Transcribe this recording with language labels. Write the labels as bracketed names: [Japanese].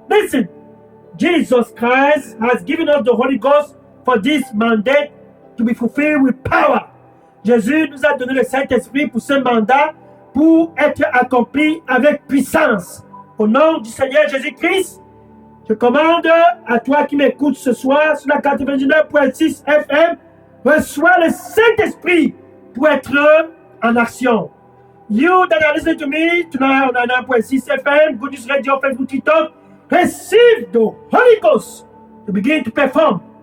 [English] Listen, Jesus Christ has given us the Holy Ghost for this mandate to be fulfilled with power. [French] Jésus nous a donné le Saint-Esprit pour ce mandat, pour être accompli avec puissance. Au nom du Seigneur Jésus-Christ, je commande à toi qui m'écoutes ce soir sur la 99.6 FM, reçois le Saint-Esprit pour être en action. [English] You that are listening to me tonight on 99.6 FM, Good News Radio, Facebook, TikTok, receive the Holy Ghost to begin to perform.